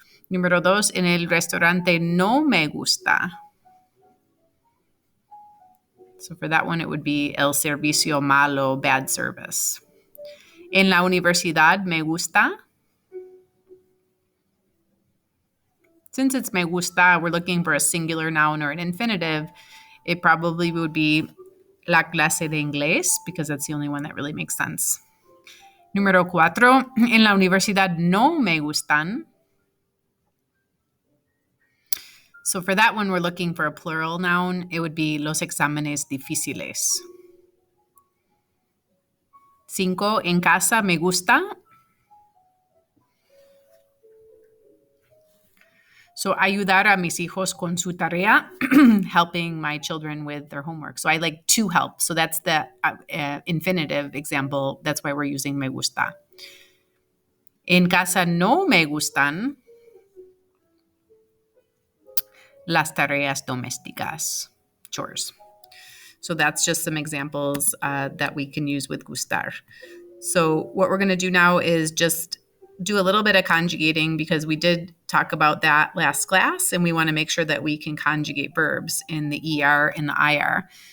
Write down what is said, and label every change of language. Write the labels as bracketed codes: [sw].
[es] Número dos, en el restaurante no me gusta. [en] So for that one, it would be [es] el servicio malo, [en] bad service. [es] En la universidad me gusta. [en] Since it's me gusta, we're looking for a singular noun or an infinitive. It probably would be [es] la clase de inglés, [en] because that's the only one that really makes sense. [es] Número cuatro, en la universidad no me gustan. [en] So for that one, we're looking for a plural noun. It would be [es] los exámenes difíciles. Cinco, en casa me gusta. So ayudar a mis hijos con su tarea, [en] helping my children with their homework. So I like to help. So that's the infinitive example. That's why we're using me gusta. [es] En casa no me gustan las tareas domésticas, chores. [en] So that's just some examples that we can use with gustar. So what we're going to do now is just do a little bit of conjugating, because we did talk about that last class, and we want to make sure that we can conjugate verbs in the ER and the IR.